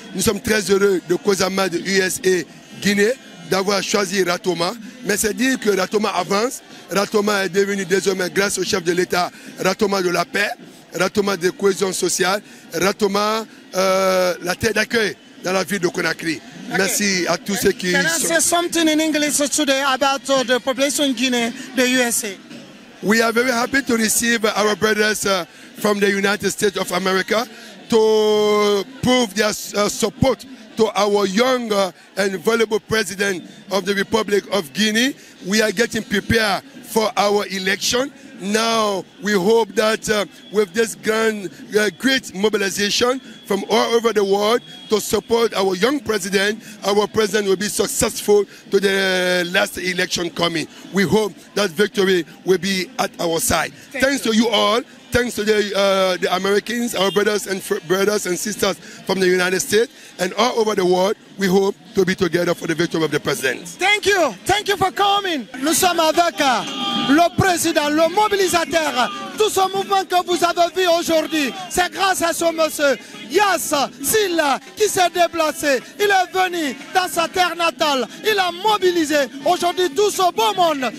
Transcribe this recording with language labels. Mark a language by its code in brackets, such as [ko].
[fr] Nous sommes très heureux de COSAMA de USA Guinée d'avoir choisi Ratoma, mais c'est dire que Ratoma avance. Ratoma est devenu désormais, grâce au chef de l'État, Ratoma de la paix, Ratoma de cohésion sociale, Ratoma la terre d'accueil dans la ville de Conakry. Okay. Merci à tous ceux qui [en] Can I say something in English today about the population in Guinea, the USA? We are very happy to receive our brothers from the United States of America to prove their support to our young and valuable president of the Republic of Guinea. We are getting prepared for our election. Now we hope that with this great mobilization from all over the world to support our young president will be successful to the last election coming. We hope that victory will be at our side. Thanks to you all. Thanks to the Americans, our brothers and sisters from the United States and all over the world. We hope to be together for the victory of the president. Thank you for coming. [fr] Nous sommes avec le président, le mobilisateur Tout ce mouvement que vous avez vu aujourd'hui, c'est grâce à ce monsieur Yass Silla qui s'est déplacé. Il est venu dans sa terre natale. Il a mobilisé aujourd'hui tout ce beau monde.